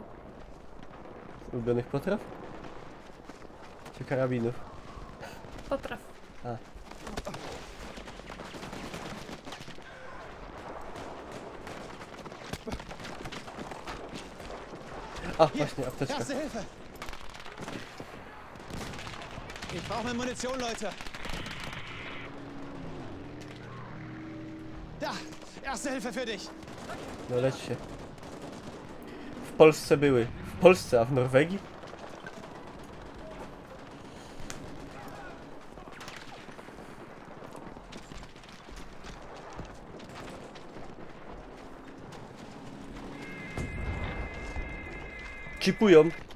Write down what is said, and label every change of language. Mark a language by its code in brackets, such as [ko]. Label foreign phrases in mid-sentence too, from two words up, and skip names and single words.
[pl] Ulubionych potraw? Czy karabinów? Potraw. A, właśnie, apteczka. [de] Erste Hilfe! Ich brauche Munition, Leute. Da! Erste Hilfe für dich! [pl] No leć się. W Polsce były. W Polsce, a w Norwegii? Chipują.